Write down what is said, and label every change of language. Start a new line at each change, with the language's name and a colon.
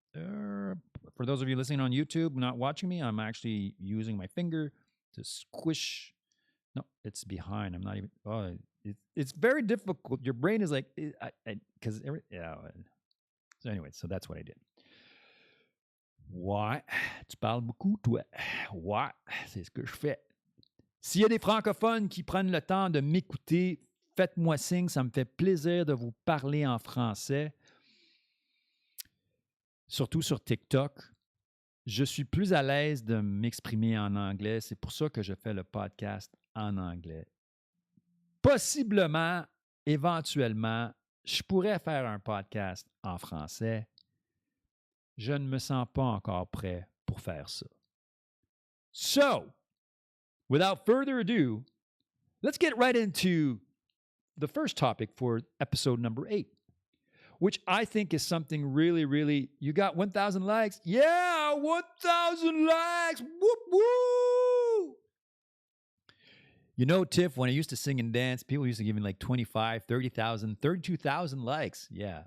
English: For those of you listening on YouTube, not watching me, I'm actually using my finger to squish. No, it's behind. I'm not even. Oh, it's very difficult. Your brain is like, because yeah. So anyway, so that's what I did.
French: Ouais, tu parles beaucoup, toi. Ouais, c'est ce que je fais. S'il y a des francophones qui prennent le temps de m'écouter, faites-moi signe. Ça me fait plaisir de vous parler en français. Surtout sur TikTok. Je suis plus à l'aise de m'exprimer en anglais. C'est pour ça que je fais le podcast en anglais. Possiblement, éventuellement, je pourrais faire un podcast en français. Je ne me sens pas encore prêt pour faire ça.
English: So, without further ado, let's get right into the first topic for episode number 8, which I think is something really, really. You got 1,000 likes? Yeah, 1,000 likes. Whoop, whoop. You know, Tiff, when I used to sing and dance, people used to give me like 25, 30,000, 32,000 likes. Yeah.